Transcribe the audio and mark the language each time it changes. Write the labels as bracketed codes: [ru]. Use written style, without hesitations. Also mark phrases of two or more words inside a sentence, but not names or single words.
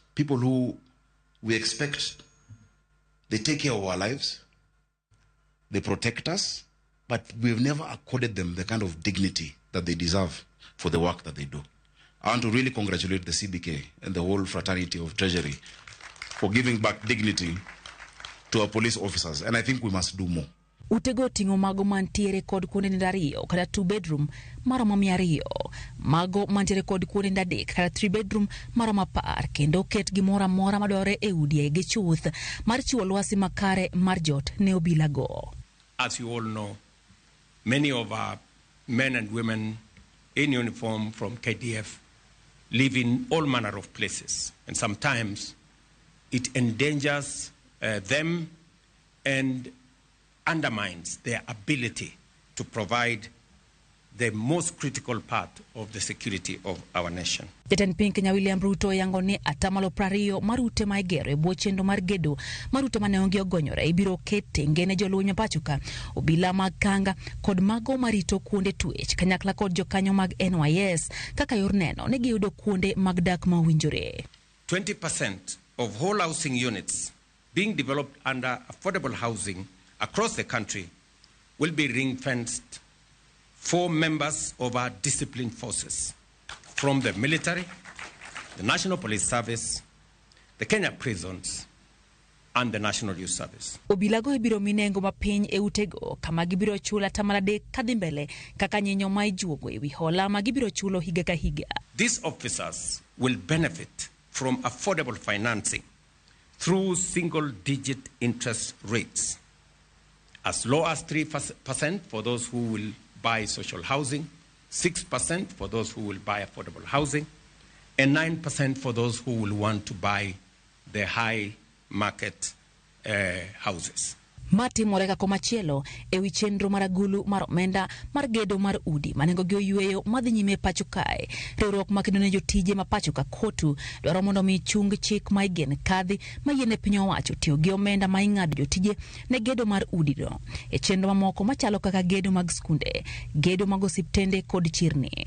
[en] People who we expect, they take care of our lives, they protect us, but we've never accorded them the kind of dignity that they deserve for the work that they do. I want to really congratulate the CBK and the whole fraternity of Treasury for giving back dignity to our police officers, and I think we must do more. [luo] Utego tingo mago mantiere kod kuonde ndariyo kada 2 bedroom maromo 200, mago mantiere kod kuonde ndadek kada 3 bedroom maromo 10, kendo ket gimora mora madore e udi gi chuth mar chiwo lwasi makare mar jot ne obila go. [en] As you all know, many of our men and women in uniform from KDF live in all manner of places, and sometimes it endangers them and undermines their ability to provide the most critical part of the security of our nation. [luo] Jatend piny Kenya William Ruto oyangoni atamalo 20 mar ute ma igero e bwo chenro mar gedo mar ute mane onge ogonyore ibiro ket tenge ne jolweny pacho ka, obila mag kanga kod mago marito kuonde twech kanyakla kod jokanyo mag NYS kaka yor neno ne giyudo kuonde mag dak ma owinjore. [en] 20% of whole housing units being developed under affordable housing across the country will be ring-fenced for members of our disciplined forces from the military, the National Police Service, the Kenya prisons, and the National Youth Service. [luo] Obilago ibiro minengo mapiny e utego kama gibiro chula tamala dek kadhi mbele kaka nyinyo ma ijuogo ewi hola ma gibiro chulo higa ka higa. [en] These officers will benefit from affordable financing through single-digit interest rates, as low as 3% for those who will buy social housing, 6% for those who will buy affordable housing, and 9% for those who will want to buy the high market houses. [luo] Mati moreka komachielo ewi chenro maragulu mar omenda mar gedo mar udi manengo gi oyueyo madhi nyime pacho kae. Riwruok makedo ne jotije ma pacho ka kotu dwaro mondo mi chung chik ma igen kadhi ma yiene piny owacho tiyo gi omenda ma ing'ado jotije ne gedo mar udi no e chenro mamoko machalo kaka gedo mag skunde, gedo mag osiptende kod chirni.